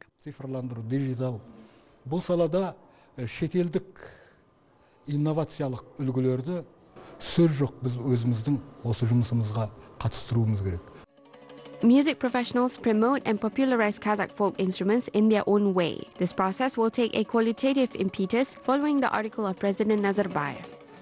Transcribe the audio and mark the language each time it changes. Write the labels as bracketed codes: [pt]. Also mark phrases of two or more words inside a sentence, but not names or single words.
[kk] Цифрландыру, digital. Бұл салада шетелдік инновациялық үлгілерді сөз жоқ, біз өзіміздің осы жұмысымызға қатыстыруымыз керек. [en] Music professionals promote and popularize Kazakh folk instruments in their own way. This process will take a qualitative impetus following the article of President Nazarbayev.